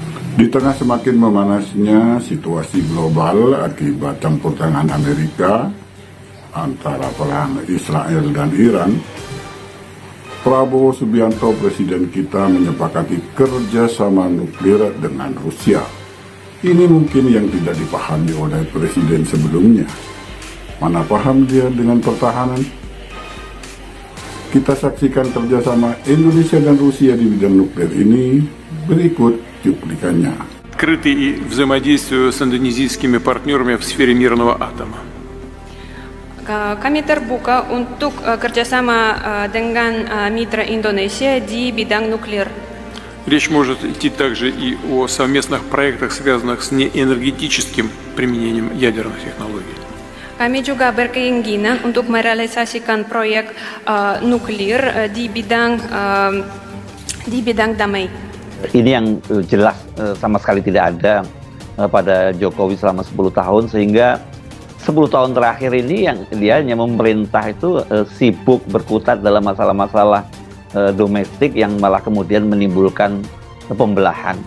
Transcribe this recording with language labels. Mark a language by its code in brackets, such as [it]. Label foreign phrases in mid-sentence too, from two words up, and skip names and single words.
[id] Di tengah semakin memanasnya situasi global akibat campur tangan Amerika antara perang Israel dan Iran, Prabowo Subianto, presiden kita, menyepakati kerjasama nuklir dengan Rusia. Ini mungkin yang tidak dipahami oleh presiden sebelumnya. Mana paham dia dengan pertahanan? Kita saksikan kerjasama Indonesia dan Rusia di bidang nuklir ini. Berikut cuplikannya. [ru] Открыты и взаимодействию с индонезийскими партнерами в сфере мирного атома. [id] Kami terbuka untuk kerjasama dengan mitra Indonesia di bidang nuklir. [ru] Речь может идти также и о совместных проектах, связанных с неэнергетическим применением ядерных технологий. [id] Kami juga berkeinginan untuk merealisasikan proyek nuklir di bidang damai. Ini yang jelas sama sekali tidak ada pada Jokowi selama 10 tahun, sehingga 10 tahun terakhir ini yang dia hanya memerintah itu sibuk berkutat dalam masalah-masalah domestik yang malah kemudian menimbulkan pembelahan.